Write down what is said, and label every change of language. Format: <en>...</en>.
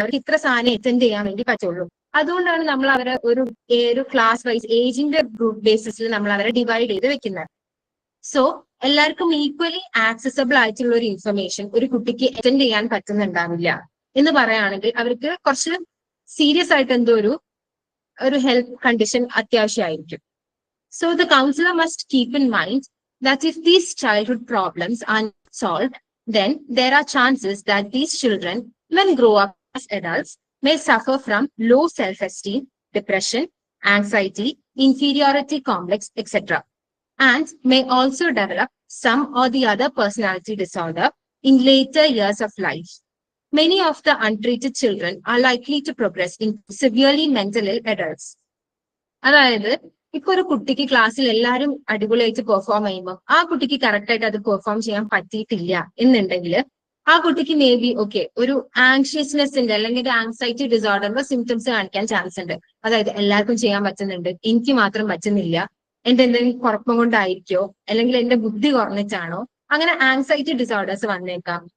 <ml>അവർക്ക് ഇത്ര സാധനം അറ്റൻഡ് ചെയ്യാൻ വേണ്ടി പറ്റുള്ളൂ. അതുകൊണ്ടാണ് നമ്മൾ അവരെ ഒരു ക്ലാസ് വൈസ് ഏജിന്റെ ഗ്രൂപ്പ് ബേസിസിൽ നമ്മൾ അവരെ ഡിവൈഡ് ചെയ്ത് വെക്കുന്നത്. സോ എല്ലാവർക്കും ഈക്വലി ആക്സസബിൾ ആയിട്ടുള്ള ഒരു ഇൻഫർമേഷൻ ഒരു കുട്ടിക്ക് അറ്റൻഡ് ചെയ്യാൻ പറ്റുന്നുണ്ടാവില്ല എന്ന് പറയുകയാണെങ്കിൽ അവർക്ക് കുറച്ച് സീരിയസ് ആയിട്ട് എന്തോ ഒരു health condition അത്യാവശ്യമായിരിക്കും.</ml> <en>So the counsellor must keep in mind that if these childhood problems are solved, then there are chances that these children, when grow up as adults, may suffer from low self-esteem, depression, anxiety, inferiority complex, etc. and may also develop some or the other personality disorder in later years of life. Many of the untreated children are likely to progress into severely mental ill adults.</en> <ml>അതായത് ഇപ്പൊ ഒരു കുട്ടിക്ക് ക്ലാസ്സിൽ എല്ലാവരും അടിപൊളിയായിട്ട് perform ചെയ്യുമ്പോൾ ആ കുട്ടിക്ക് കറക്റ്റ് ആയിട്ട് അത് പെർഫോം ചെയ്യാൻ പറ്റിയിട്ടില്ല എന്നുണ്ടെങ്കിൽ ആ കുട്ടിക്ക് മേ ബി ഓക്കെ ഒരു ആങ്ഷ്യസ്നെസിന്റെ അല്ലെങ്കിൽ ഒരു ആങ്സൈറ്റി ഡിസോർഡറിന്റെ സിംറ്റംസ് കാണിക്കാൻ ചാൻസ് ഉണ്ട്. അതായത് എല്ലാവർക്കും ചെയ്യാൻ പറ്റുന്നുണ്ട്, എനിക്ക് മാത്രം പറ്റുന്നില്ല, എന്റെ എന്തെങ്കിലും കുഴപ്പം കൊണ്ടായിരിക്കോ, അല്ലെങ്കിൽ എന്റെ ബുദ്ധി കുറഞ്ഞിട്ടാണോ, അങ്ങനെ ആങ്സൈറ്റി ഡിസോർഡേഴ്സ് വന്നേക്കാം.</ml>